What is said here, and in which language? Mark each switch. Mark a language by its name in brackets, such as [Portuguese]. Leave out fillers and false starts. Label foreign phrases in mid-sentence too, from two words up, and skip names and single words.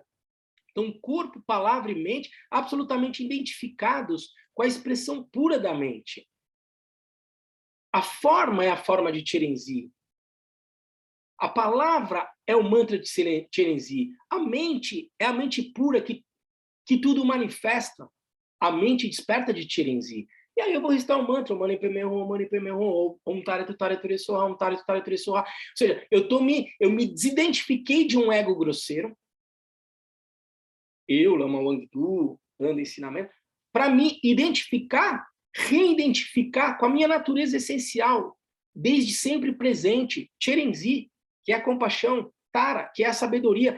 [Portuguese] Então, corpo, palavra e mente absolutamente identificados com a expressão pura da mente. A forma é a forma de Tirenzi. A palavra é o mantra de Tirenzi. A mente é a mente pura que tudo manifesta. A mente desperta de Tirenzi. E aí eu vou recitar um mantra, [Sanskrit] Mani Padme Hum, Mani Padme Hum, Om Tare Tare Ture Soha, Om Tare Tare Ture Soha. [Portuguese] Ou seja, eu me desidentifiquei de um ego grosseiro. Eu, Lama Wangdu, dando ensinamento, para me identificar, reidentificar com a minha natureza essencial, desde sempre presente, Tirenzi, que é a compaixão, Tara, que é a sabedoria.